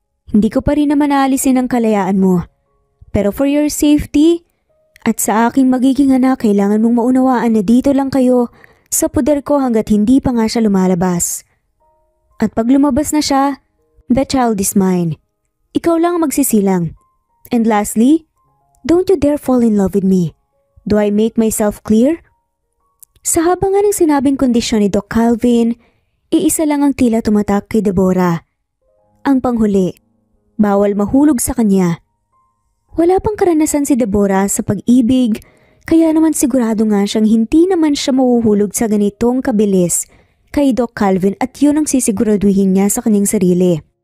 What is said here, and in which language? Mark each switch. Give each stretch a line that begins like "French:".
Filipino: Hindi ko pa rin naman aalisin ang kalayaan mo. Pero
English: for your safety
Filipino: at sa aking magiging anak, kailangan mong maunawaan na dito lang kayo sa poder ko hanggat hindi pa nga siya lumalabas. At pag lumabas na siya,
English: the child is mine.
Filipino: Ikaw lang ang magsisilang.
English: And lastly, don't you dare fall in love with me. Do I make myself clear?
Filipino: Sa habang nga ng sinabing kondisyon ni Doc Calvin, iisa lang ang tila tumatak kay Deborah. Ang panghuli, bawal mahulog sa kanya. Wala pang karanasan si Deborah sa pag-ibig, kaya naman sigurado nga siyang hindi naman siya mahuhulog sa ganitong kabilis kay Doc Calvin at yun ang sisiguraduhin niya sa kanyang sarili.